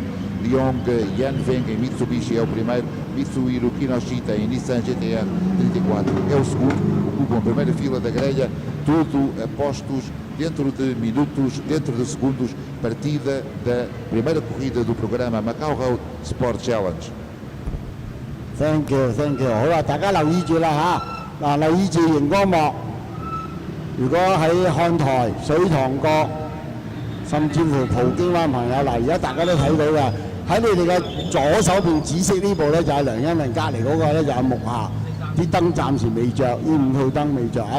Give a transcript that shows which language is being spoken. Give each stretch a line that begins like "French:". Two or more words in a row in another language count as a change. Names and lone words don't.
Portuguese: Liong Yanfeng em Mitsubishi é o primeiro, Mitsuhiro Kinoshita em Nissan GTR 34 é o segundo, ocupam a primeira fila da grelha, tudo a postos dentro de minutos, dentro de segundos, partida da primeira corrida do programa Macau Road Sport Challenge.
English: Thank you，
Cantonese: 好啦，大家留意住啦嚇，嗱留意住熒光幕。如果喺看台、水塘角，甚至乎葡京灣朋友嗱，而家大家都睇到嘅，喺你哋嘅左手邊紫色呢部咧就係梁欣文，隔離嗰個咧就係木下，啲燈暫時未着，呢5套燈未着啊！